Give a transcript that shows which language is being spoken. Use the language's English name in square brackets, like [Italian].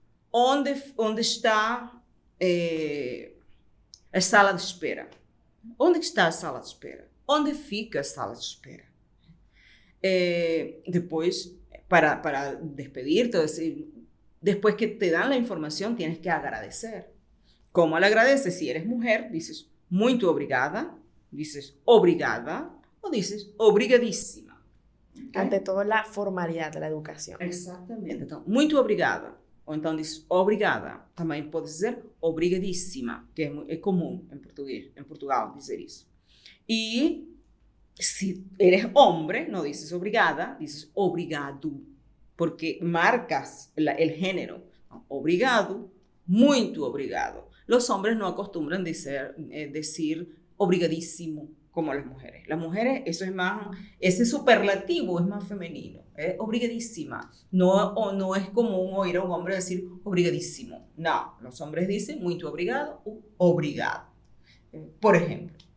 [Portuguese] Onde está a sala de espera? Onde está a sala de espera? Onde fica a sala de espera? [Spanish] Depois, para despedirte, después que te dan la información, tienes que agradecer. ¿Cómo le agradeces? Si eres mujer, dices, [Portuguese] muito obrigada, [Spanish] dices, obrigada, o dices, obrigadíssima. [English] Okay? [Spanish] Ante todo, la formalidad de la educación. [Portuguese] Exatamente. Então, muito obrigada. Ou então diz obrigada. Também pode dizer obrigadíssima, que é comum em português, em Portugal dizer isso. [Spanish] E se eres hombre, não dices obrigada, dices obrigado, porque marcas el género. [Portuguese] Obrigado, muito obrigado. [Spanish] Los hombres no acostumbran decir obrigadísimo como las mujeres. Las mujeres, eso es más, ese superlativo es más femenino. Obrigadísima. No es común oír a un hombre decir obrigadísimo. No, los hombres dicen [Portuguese] muito obrigado [Spanish] o obrigado. Por ejemplo.